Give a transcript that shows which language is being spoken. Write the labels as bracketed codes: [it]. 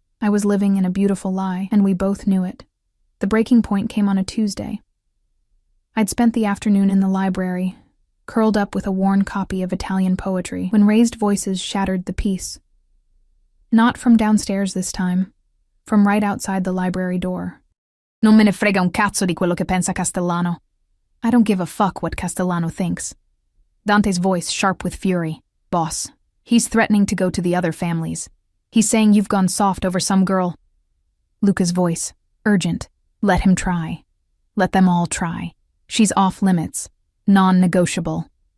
[en] I was living in a beautiful lie, and we both knew it. The breaking point came on a Tuesday. I'd spent the afternoon in the library, curled up with a worn copy of Italian poetry, when raised voices shattered the peace. Not from downstairs this time, from right outside the library door. [it] Non me ne frega un cazzo di quello che pensa Castellano. [en] I don't give a fuck what Castellano thinks. Dante's voice sharp with fury. Boss, he's threatening to go to the other families. He's saying you've gone soft over some girl. Luca's voice, urgent. Let him try. Let them all try. She's off limits. Non-negotiable.